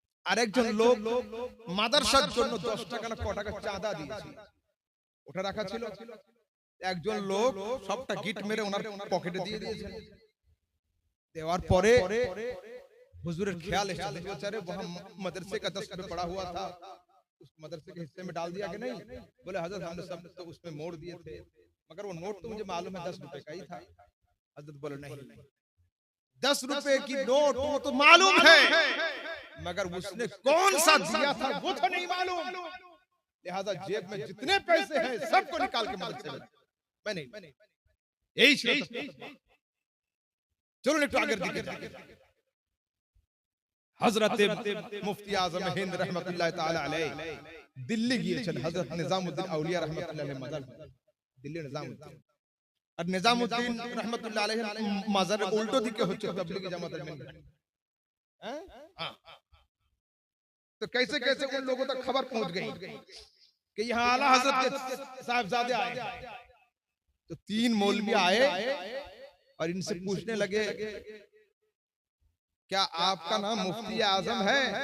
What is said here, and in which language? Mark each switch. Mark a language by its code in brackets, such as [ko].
[bn] আরেকজন লোক মাদ্রাসার জন্য 10 টাকা না ক টাকা চাঁদা দিয়েছে, ওটা রাখা ছিল। একজন লোক সবটা গিট মেরে ওনার পকেটে দিয়ে দিয়েছেন। দেওয়ার পরে [hi] हुजूर ख्याल एसेছে, बेचारे वहां मदरसे का 10 रुपए पड़ा हुआ था, उस मदरसे के हिस्से में डाल दिया कि नहीं? बोले हजरत हमने सब तो उसमें मोड़ दिए थे, मगर वो नोट तो मुझे मालूम है 10 रुपए का ही था। हजरत बोले नहीं, 10 रुपए की नोट वो तो मालूम है, मगर उसने कौन सा दिया था वो तो नहीं मालूम, लिहाजा जेब में जितने पैसे हैं सबको निकाल के मदरसे में। मैं नहीं, यही चलो एक आगे दिखे। हजरत मुफ्ती आजम हिंद रहमतुल्लाह ताला अलैह दिल्ली গিয়েছেন। [bn] হযরত নিজামউদ্দিন আউলিয়া রাহমাতুল্লাহ আলাইহি মাজার, দিল্লি নিজামউদ্দিন। আর নিজামউদ্দিন রাহমাতুল্লাহ আলাইহি মাজার উল্টো দিকে হচ্ছে তবলিগি জামাতের মেন। [hi] हैं? तो कैसे कैसे उन लोगों तक खबर पहुंच गई कि यहाँ आला हजरत के साहिबजादे आए। तो 3 मौलवी आए और इनसे पूछने लगे, क्या आपका नाम मुफ्ती आजम है?